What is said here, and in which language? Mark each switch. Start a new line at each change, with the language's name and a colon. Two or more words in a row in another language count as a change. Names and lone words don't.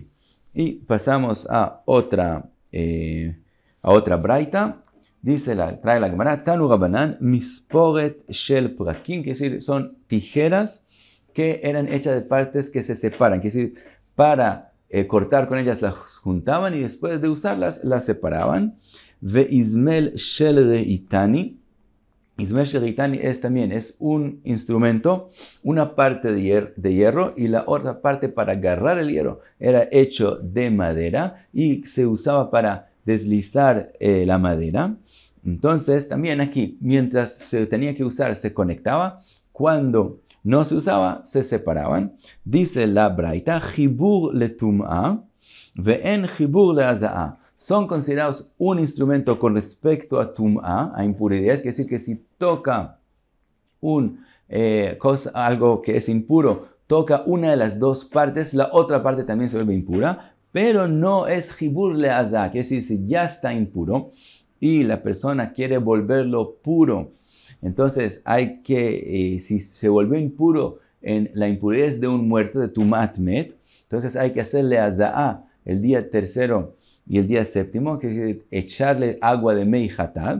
Spanish: Y pasamos a otra braita. Trae la Gemara,
Hebrew: תנו רבנן, מספורת של פרקים,
Spanish: que es decir, son tijeras que eran hechas de partes que se separan, que es decir, para cortar con ellas las juntaban y después de usarlas las separaban.
Hebrew: ואיזמל של רטני. איזמל של רטני
Spanish: es un instrumento, una parte de hierro y la otra parte para agarrar el hierro era hecho de madera y se usaba para deslizar la madera. Entonces también aquí, mientras se tenía que usar, se conectaba. Cuando no se usaba, se separaban. Dice la braita,
Hebrew: חיבור לטומאה, ואין חיבור להזאה.
Spanish: Son considerados un instrumento con respecto a tum'a, a impuridades, que decir que si toca algo que es impuro, toca una de las dos partes, la otra parte también se vuelve impura, pero no es
Hebrew: חיבור להזאה,
Spanish: que decir, si ya está impuro y la persona quiere volverlo puro, entonces hay que, si se volvió impuro en la impurez de un muerto, de
Hebrew: טומאת מת,
Spanish: entonces hay que hacerle aza'a el día tercero y el día séptimo, que es echarle agua de
Hebrew: מי חטאת.